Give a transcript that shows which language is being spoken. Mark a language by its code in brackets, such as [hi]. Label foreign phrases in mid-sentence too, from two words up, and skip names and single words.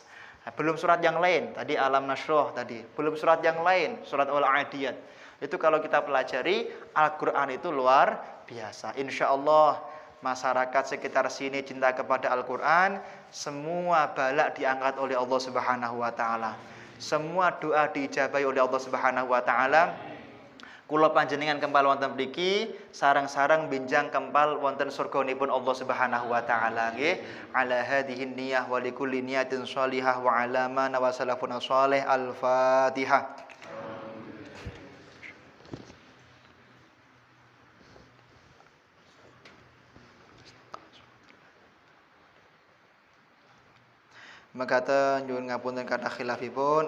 [id] Nah, belum surat yang lain, tadi Alam Nashrah tadi, belum surat yang lain, surat Al-Adiyat. Itu kalau kita pelajari Al-Qur'an itu luar biasa. Insyaallah masyarakat sekitar sini cinta kepada Al-Qur'an, semua balak diangkat oleh Allah [ar] سبحانه وتعالى. [id] semua doa diijabahi oleh Allah [ar] سبحانه وتعالى. [jv] Kula panjenengan kempal wonten mriki sareng-sareng benjang kempal wonten surganipun Allah [ar] سبحانه وتعالى [jv] nggih. [ar] على هذه النية ولكل نية صالحة وعلى ما نواسلفون صالح. Al-Fatihah. [jv] Makaten nyuwun ngapunten kathah khilafipun.